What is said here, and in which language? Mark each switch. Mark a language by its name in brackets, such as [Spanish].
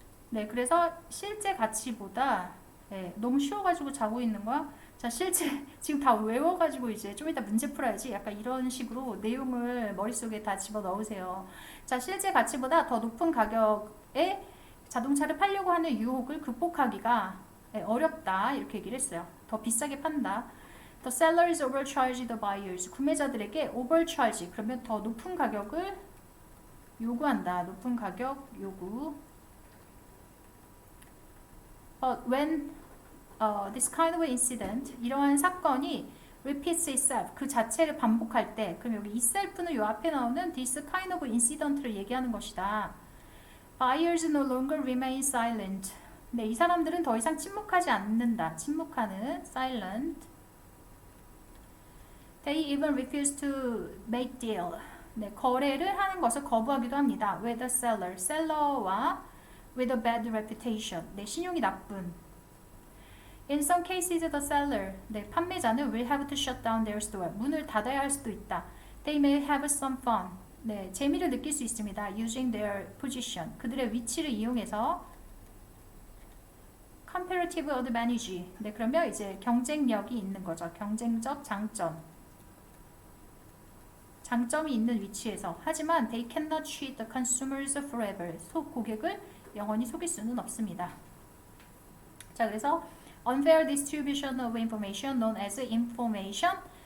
[Korean] 네, 그래서 실제 가치보다 네, 너무 쉬워가지고 자고 있는 거야. 자, 실제 지금 다 외워가지고 이제 좀 이따 문제 풀어야지. 약간 이런 식으로 내용을 머릿속에 다 집어 넣으세요. 자, 실제 가치보다 더 높은 가격에 자동차를 팔려고 하는 유혹을 극복하기가 네, 어렵다. 이렇게 얘기를 했어요. 더 비싸게 판다. [English] The sellers overcharge the buyers. [Korean] 구매자들에게 overcharge. 그러면 더 높은 가격을 요구한다. 높은 가격 요구. [English] But when this kind of incident, [Korean] 이러한 사건이 [English] repeats itself, [Korean] 그 자체를 반복할 때, [English] 그럼 여기 itself는 요 앞에 나오는 this kind of incident를 얘기하는 것이다. Buyers no longer remain silent. [Korean] 네, 이 사람들은 더 이상 침묵하지 않는다. 침묵하는 silent. [English] They even refuse to make deal. [Korean] 네, 거래를 하는 것을 거부하기도 합니다. [English] With the seller, 셀러와 with a bad reputation. [Korean] 네, 신용이 나쁜. [English] In some cases, the seller, [Korean] 네, 판매자는 [English] will have to shut down their store. [Korean] 문을 닫아야 할 수도 있다. [English] They may have some fun. [Korean] 네, 재미를 느낄 수 있습니다. [English] Using their position. [Korean] 그들의 위치를 이용해서 comparative advantage. 네, 그러면 이제 경쟁력이 있는 거죠. 경쟁적 장점. 장점이 있는 위치에서. 하지만 [English] they cannot cheat the consumers forever. [Korean] 고객을 영원히 속일 수는 없습니다. 자, 그래서 [English] unfair distribution of information known as information.